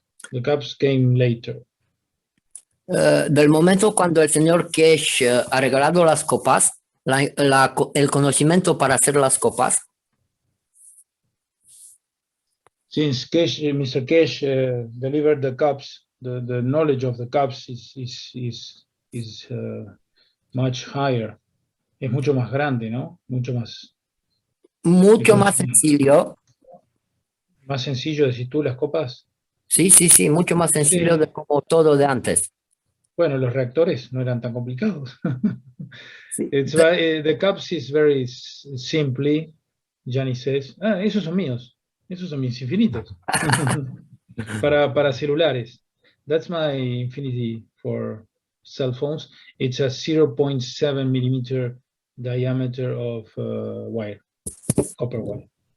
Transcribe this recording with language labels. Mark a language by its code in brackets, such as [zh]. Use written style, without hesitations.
[en] The cups came later. [es] Del momento cuando el señor Kesh ha regalado las copas, el conocimiento para hacer las copas. [en] Since Mr. Kesh delivered the cups, the knowledge of the cups is much higher. [es] Es mucho más grande, ¿no? Mucho más Sencillo. ¿Más sencillo decís tú las copas? Sí, mucho más sencillo de como todo de antes. Bueno, los reactores no eran tan complicados. Sí. [en] The cups is very simply, Gianni says. [es] Esos son míos. Esos son mis infinitos. para celulares. [en] That's my infinity for cell phones. It's a 0.7 millimeter diameter of wire, copper wire.